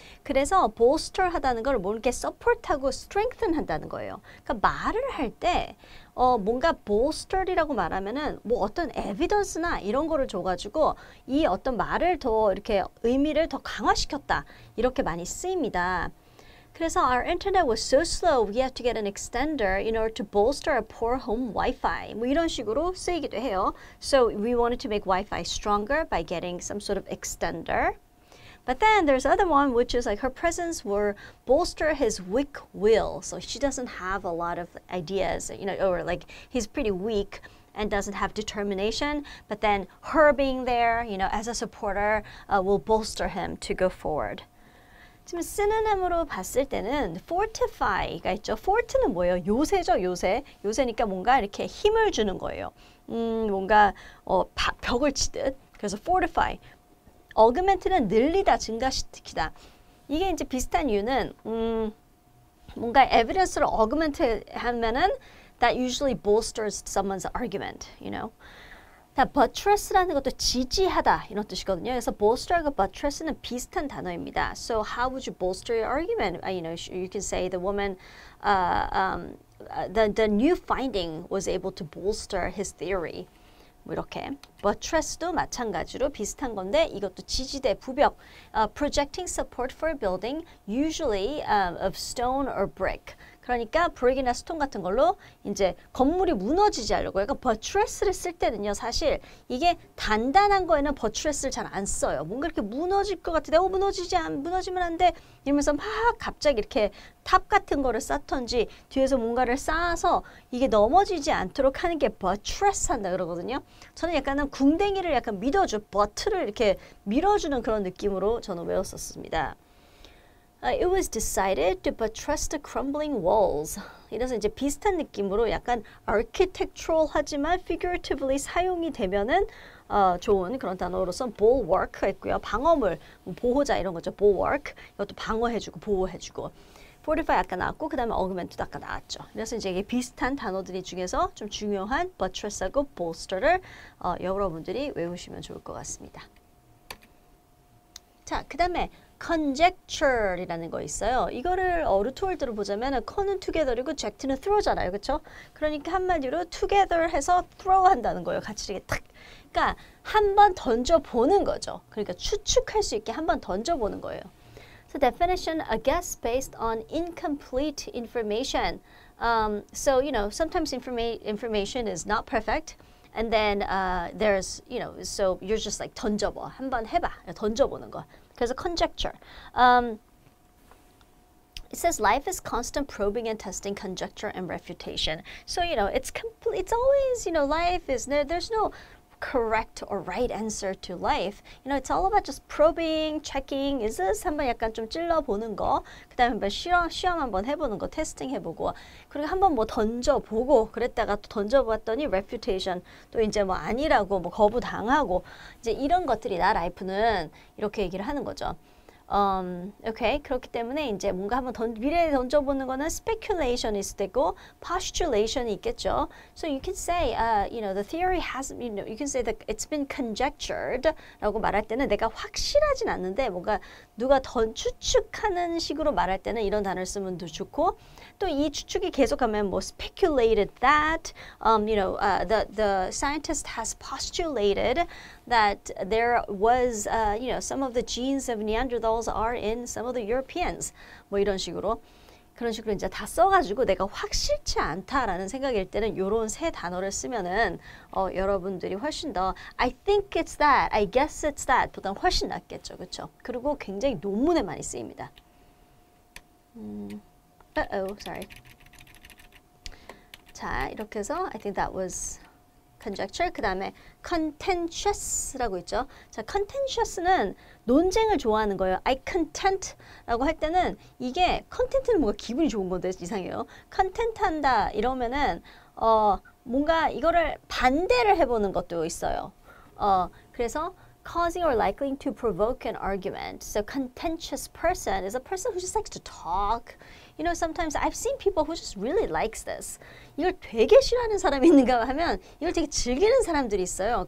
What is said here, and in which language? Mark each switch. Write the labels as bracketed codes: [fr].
[ko] 그래서 bolster 하다는 걸 뭐 이렇게 support하고 strengthen 한다는 거예요. 그러니까 말을 할 때 뭔가 bolster이라고 말하면은 뭐 어떤 evidence나 이런 거를 줘가지고 이 어떤 말을 더 이렇게 의미를 더 강화시켰다 이렇게 많이 쓰입니다. [en] 그래서 our internet was so slow we had to get an extender in order to bolster our poor home Wi-Fi. [ko] 뭐 이런 식으로 쓰이기도 해요. [en] So we wanted to make Wi-Fi stronger by getting some sort of extender. But then there's other one which is like her presence will bolster his weak will. So she doesn't have a lot of ideas, or like he's pretty weak and doesn't have determination. But then her being there, as a supporter will bolster him to go forward. [ko] 지금 synonym 봤을 때는 fortify가 있죠. fort는 뭐예요? 요새죠, 요새. 요새니까 뭔가 이렇게 힘을 주는 거예요. 뭔가 벽을 치듯. 그래서 fortify. augment는 늘리다, 증가시키다. 이게 이제 비슷한 이유는 뭔가 evidence를 augment 하면은 [en] that usually bolsters someone's argument, [ko] 자, buttress라는 것도 지지하다 이런 뜻이거든요. 그래서 bolster하고 buttress는 비슷한 단어입니다. [en] So how would you bolster your argument? You can say the woman, the new finding was able to bolster his theory. [ko] 뭐 이렇게 buttress도 마찬가지로 비슷한 건데 이것도 지지대, 부벽, [en] projecting support for a building, usually of stone or brick. [ko] 그러니까 브릭이나 스톤 같은 걸로 이제 건물이 무너지지 않으려고. 약간 버트레스를 쓸 때는요, 사실 이게 단단한 거에는 버트레스를 잘 안 써요. 뭔가 이렇게 무너질 것 같은데, 무너지면 안 돼. 이러면서 막 갑자기 이렇게 탑 같은 거를 쌓던지 뒤에서 뭔가를 쌓아서 이게 넘어지지 않도록 하는 게 버트레스 한다 그러거든요. 저는 약간은 궁뎅이를 약간 버트를 이렇게 밀어주는 그런 느낌으로 저는 외웠었습니다. [en] It was decided to buttress the crumbling walls. [ko] 이래서 이제 비슷한 느낌으로 약간 architectural하지만 figuratively 사용이 되면은 좋은 그런 단어로서 bulwark가 있고요. 방어물, 보호자 이런 거죠. bulwark. 이것도 방어해주고 보호해주고. fortify 아까 나왔고 그 다음에 augment도 아까 나왔죠. 그래서 이제 이게 비슷한 단어들이 중에서 좀 중요한 buttress하고 bolster를 여러분들이 외우시면 좋을 것 같습니다. 자, 그 다음에 conjecture이라는 거 있어요. 이거를 루트월드로 보자면 con은 together이고 ject는 throw잖아요. 그렇죠? 그러니까 한마디로 together 해서 throw 한다는 거예요. 같이 이렇게 탁. 그러니까 한번 던져보는 거죠. 그러니까 추측할 수 있게 한번 던져보는 거예요. [en] So definition, a guess based on incomplete information. So, you know, sometimes information is not perfect. And then there's, you know, so you're just like [ko] 던져봐. 한번 해봐. 던져보는 거. 그래서 conjecture. [en] It says life is constant probing and testing, conjecture and refutation. So, you know, it's always, you know, life is, there's no correct or right answer to life. You know, it's all about just probing, checking. Is this? [ko] 한번 약간 좀 찔러보는 거. 그 다음에 한번 시험 한번 해보는 거, 테스팅 해보고. 그리고 한번 뭐 던져보고, 그랬다가 또 던져봤더니 refutation. 또 이제 뭐 아니라고, 뭐 거부당하고. 이제 이런 것들이 나 라이프는 이렇게 얘기를 하는 거죠. 오케이. 그렇기 때문에 이제 뭔가 한번 미래에 던져보는 거는 speculation일 수도 있고 postulation이 있겠죠. [en] So you can say, you know, the theory has, you know, you can say that it's been conjectured [ko] 라고 말할 때는 내가 확실하진 않는데 뭔가 누가 추측하는 식으로 말할 때는 이런 단어를 쓰면 더 좋고 또 이 추측이 계속하면 뭐 [en] speculated that, you know, the scientist has postulated that there was, you know, some of the genes of Neanderthals are in some of the Europeans. [ko] 뭐 이런 식으로. 그런 식으로 이제 다 써가지고 내가 확실치 않다라는 생각일 때는 이런 세 단어를 쓰면은 여러분들이 훨씬 더 [en] I think it's that, I guess it's that [ko] 보다 훨씬 낫겠죠. 그렇죠? 그리고 굉장히 논문에 많이 쓰입니다. [en] sorry. [ko] 자, 이렇게 해서 [en] I think that was conjecture. [ko] 그 다음에 contentious라고 있죠. 자, contentious는 논쟁을 좋아하는 거예요. I content라고 할 때는 이게 content는 뭔가 기분이 좋은 건데 이상해요. content한다 이러면은 뭔가 이거를 반대를 해보는 것도 있어요. [en] 그래서 causing or likely to provoke an argument. So contentious person is a person who just likes to talk. You know, sometimes I've seen people who just really likes this. [ko] 이걸 되게 싫어하는 사람이 있는가 하면 이걸 되게 즐기는 사람들이 있어요.